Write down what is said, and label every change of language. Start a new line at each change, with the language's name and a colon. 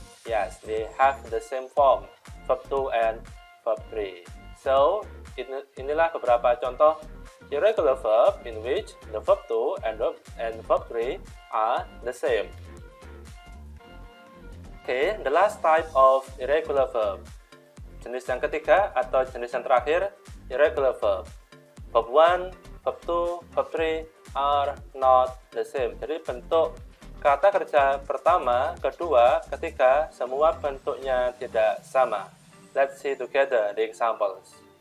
English: Yes, they have the same form. Verb 2 and verb 3. So,
Indonesian: inilah beberapa contoh
English: irregular verb in which the verb 2 and verb 3 are the same. Okay, the last type of irregular verb.
Indonesian: Jenis yang ketiga atau jenis yang terakhir, irregular verb.
English: Verb 1, verb 2, verb 3 are not the same.
Indonesian: Jadi bentuk kata kerja pertama, kedua, ketiga, semua bentuknya tidak sama.
English: Let's see together the examples.